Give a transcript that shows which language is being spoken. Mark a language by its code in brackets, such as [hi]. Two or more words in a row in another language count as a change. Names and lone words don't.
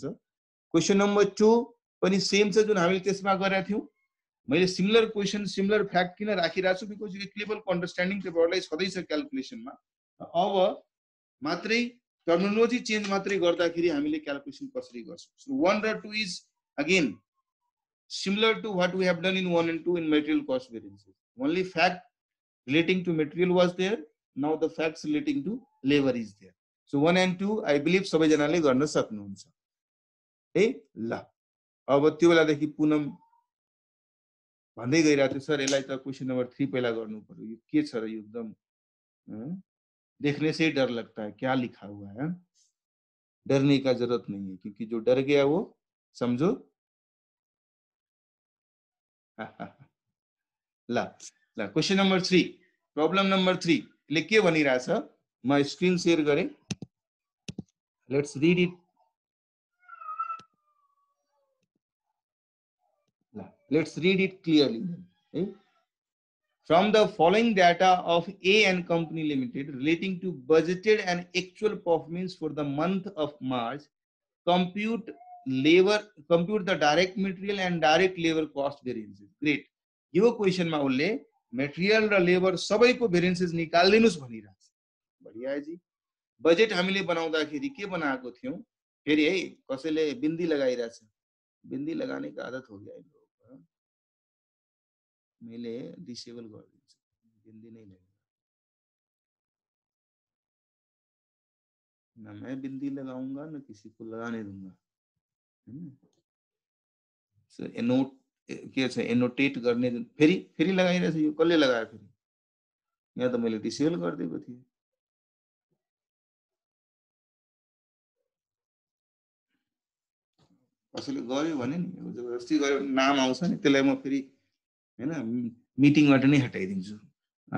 [en] question number [ne] 2 पनि सेम छ जुन हामीले त्यसमा गरेका थियौ। मैले [en] similar question similar fact [ne] किन राखिराछु बिकज यो [en] level understanding [ne] तपाईहरुलाई छँदै छ क्याल्कुलेसनमा। अब मात्रै [en] terminology change [ne] मात्रै गर्दाखेरि हामीले क्याल्कुलेसन कसरी गर्छौं। [en] सो 1 र 2 is again similar to what we have done in 1 and 2 in material cost variances. Only fact relating to material was there. Now the facts relating to labor is there. So 1 and 2 I believe [ne] सबै जनाले गर्न सक्नुहुन्छ है। ल अब त्यो बेलादेखि पुनम भन्दै गइरहेको थियो सर यसलाई त [en] question number 3 [ne] पहिला गर्नु पर्यो। यो के छ र यो एकदम [hi] देखने से ही डर लगता है क्या लिखा हुआ है। डरने का जरूरत नहीं है क्योंकि जो डर गया वो समझो [ne] ल ल [en] question number 3 problem number 3 [ne] ले के भनिरहेछ म [en] screen share [hi] गरे। [en] Let's read it. Let's read it clearly. Okay? From the following data of A and Company Limited relating to budgeted and actual performance for the month of March, compute the direct material and direct labor cost variances. Great. [ne] यो क्वेशन मा उले मटेरियल र लेबर सबैको भेरिएन्सेस निकाल्दिनुस् भनिरहेछ। [hi] बढिया है जी। [ne] बजेट हामीले बनाउँदाखेरि के बनाएको थियौ फेरि है कसैले बिन्दी लगाइरहेछ। [hi] बिन्दी लगाने का आदत हो गया है। [ne] मैले डिसेबल गरिदिन्छु बिन्दी नै लगेगा। [hi] ना मैं बिंदी लगाऊंगा ना किसी को लगाने दूंगा। [ne] सो एनोट के छ एनोटेट गर्ने फेरि लगाइरहेछ। यो कसले लगायो फेरि यहाँ त मैले डिसेबल गरिदिएको थिएँ। कसैले गर्यो भने नि जबरजस्ती गर्यो नाम आउँछ नि त्यसलाई म फेरि हैन मिटिङबाट नै हटाइदिन्छु।